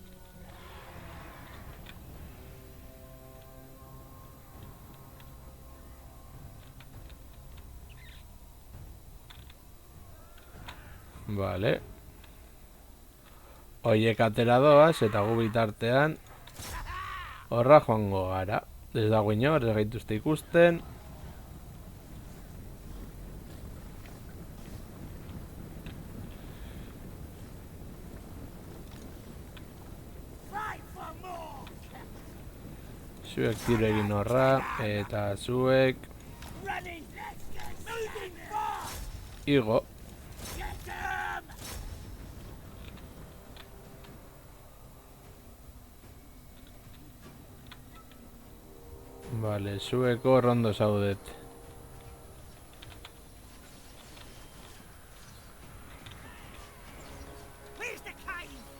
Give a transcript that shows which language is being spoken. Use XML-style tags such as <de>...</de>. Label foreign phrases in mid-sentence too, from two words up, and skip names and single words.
<eu>Vale. Oiek atera doaz eta gu bitartean horra joango gara. Ez dago inor, ez gaituzte ikusten.</eu> <en>Fight for more.</en> <eu>Zuek tiro egin horra, eta zuek</eu> <en>Running. Let's get moving fast.</en> <eu>igo.</eu> <en>Get him.</en> <eu>Vale, zuek hor ondo zaudet.</eu> <en>Where's the cave?</en>